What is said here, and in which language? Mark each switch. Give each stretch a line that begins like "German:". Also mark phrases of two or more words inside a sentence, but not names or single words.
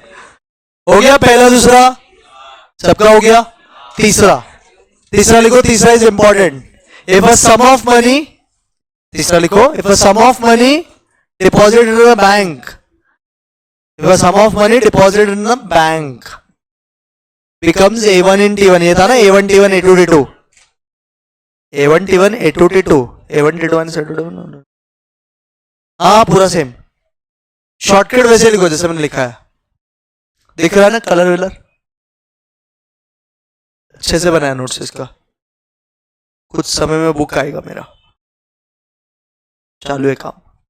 Hindi: हो गया पहला, दूसरा सबका हो गया। तीसरा, तीसरा लिखो, तीसरा
English: is important. if a sum of money,
Hindi: तीसरा लिखो,
English: if a sum of money deposit in the bank, if a sum of money deposit in the bank becomes A1 in T1,
Hindi: ये था ना
English: A1 T1 A2 T2, A1 T1 A2 T2, A1 T2 A2
Hindi: हाँ पूरा सेम। शॉर्टकट वैसे लिखो जैसे मैंने लिखा है, दिख रहा है ना
English: color weller,
Hindi: अच्छे से बनाया नोट्स इसका। कुछ समय में बुक आएगा मेरा, चालू है काम।